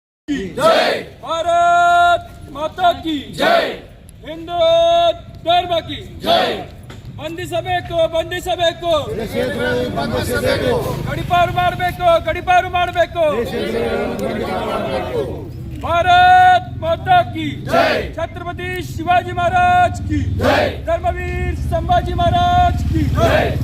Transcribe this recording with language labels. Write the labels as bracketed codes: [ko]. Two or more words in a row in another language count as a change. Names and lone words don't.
[hi] जय भारत माता की जय हिंदू धर्म की जय [kn] ಬಂಧಿಸಬೇಕು ಗಡಿಪಾರು ಮಾಡಬೇಕು [hi] भारत माता की जय छत्रपति शिवाजी महाराज की जय धर्मवीर संभाजी महाराज की जय